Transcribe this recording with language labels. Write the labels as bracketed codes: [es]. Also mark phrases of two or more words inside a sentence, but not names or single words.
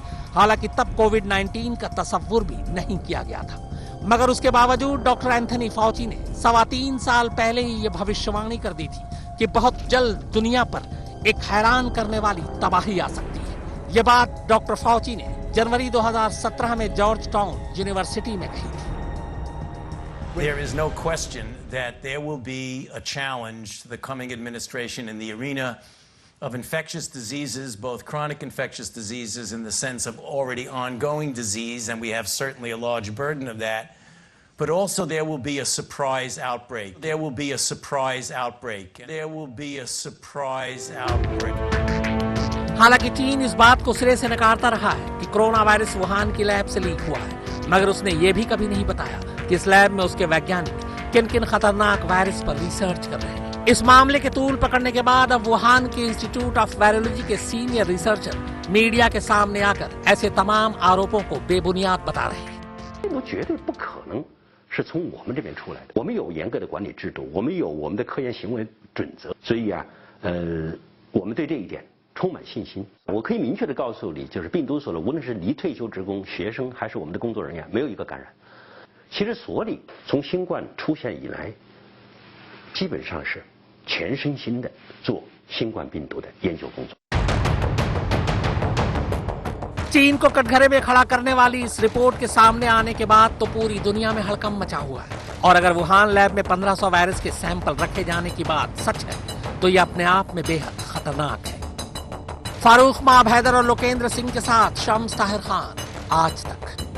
[hi] हालांकि तब कोविड-19 का तस्वुर भी नहीं किया गया था, मगर उसके बावजूद डॉक्टर एंथनी फाउची ने 3.25 साल पहले ही ये भविष्यवाणी कर दी थी कि बहुत जल्द दुनिया पर एक हैरान करने वाली तबाही आ सकती है। ये बात डॉक्टर फाउची ने जनवरी 2017 में जॉर्ज टाउन यूनिवर्सिटी में कही थी। [en] There is no question that there will be a challenge to the coming administration in the arena of infectious diseases, both chronic infectious diseases in the sense of already ongoing disease, and we have certainly a large burden of that, but also there will be a surprise outbreak. There will be a surprise outbreak. There will be a surprise outbreak. [hi] हालांकि चीन इस बात को सिरे से नकारता रहा है कि कोरोना वायरस वुहान की लैब से लीक हुआ है, मगर उसने ये भी कभी नहीं बताया कि इस लैब में उसके वैज्ञानिक किन-किन खतरनाक वायरस पर रिसर्च कर रहे हैं। इस मामले के तूल पकड़ने के बाद अब वुहान के इंस्टीट्यूट ऑफ वायरोलॉजी के [en] senior researcher [hi] मीडिया के सामने आकर ऐसे तमाम आरोपों को बेबुनियाद बता रहे हैं। [zh] 病毒绝对不可能是从我们这边出来的，我们有严格的管理制度，我们有我们的科研行为准则，所以啊，我们对这一点充满信心。我可以明确的告诉你，就是病毒所的，无论是离退休职工、学生还是我们的工作人员，没有一个感染。其实所里从新冠出现以来，基本上是全身心的做新冠病毒的研究工作。 [hi] चीन को कटघरे में खड़ा करने वाली इस रिपोर्ट के सामने आने के बाद तो पूरी दुनिया में हड़कंप मचा हुआ है। और अगर वुहान लैब में 1500 वायरस के सैंपल रखे जाने की बात सच है तो ये अपने आप में बेहद खतरनाक है। फारूक माब हैदर और लोकेंद्र सिंह के साथ शम्स ताहिर खान, आज तक।